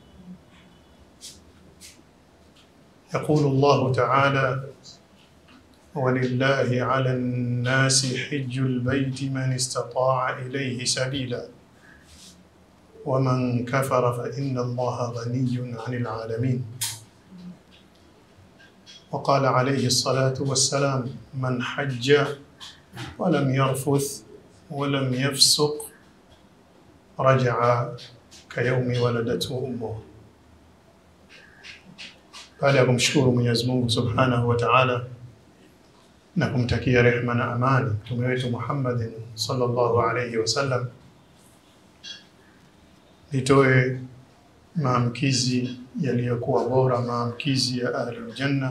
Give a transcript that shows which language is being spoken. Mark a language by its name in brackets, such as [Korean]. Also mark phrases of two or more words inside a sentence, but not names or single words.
[Arabic] يقول الله تعالى: ولله على الناس حج البيت من استطاع إليه سبيلا ومن كفر فإن الله غني عن العالمين. وقال عليه الصلاة والسلام: من حج ولم يرفث ولم يفسق رجع كيوم ولدته أمه. [Swahili] Baada ya kumshukuru Mwenyezi Mungu [Arabic] سبحانه وتعالى [Swahili] na kumtakia rehema na amani mtume wetu Muhammad [Arabic] صلى الله عليه وسلم, [Swahili] nitoe maamkizi yaliyokuwa bora, maamkizi ya [Arabic] أهل الجنة.